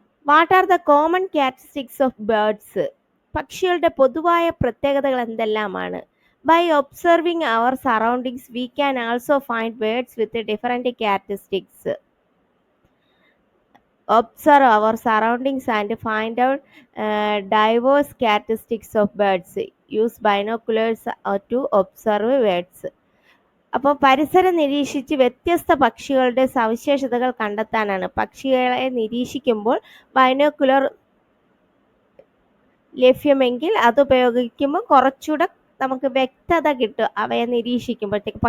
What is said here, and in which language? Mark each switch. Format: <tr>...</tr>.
<en>What are the common characteristics of birds?</en> <ml>പക്ഷികളുടെ പൊതുവായ പ്രത്യേകതകൾ എന്തെല്ലാമാണ്?</ml> <en>By observing our surroundings we can also find birds with different characteristics. Observe our surroundings and find out diverse characteristics of birds. Use binoculars to observe birds.</en> <ml>അപ്പോൾ പരിസരം നിരീക്ഷിച്ച് വ്യത്യസ്ത പക്ഷികളുടെ സവിശേഷതകൾ കണ്ടെത്താനാണ്. പക്ഷികളെ നിരീക്ഷിക്കുമ്പോൾ ബൈനോക്കുലർ ലഭ്യമെങ്കിൽ അത് ഉപയോഗിക്കുമ്പോൾ കുറച്ചുകൂടെ നമുക്ക് വ്യക്തത കിട്ടും അവയെ നിരീക്ഷിക്കുമ്പോഴത്തേക്ക്.</ml>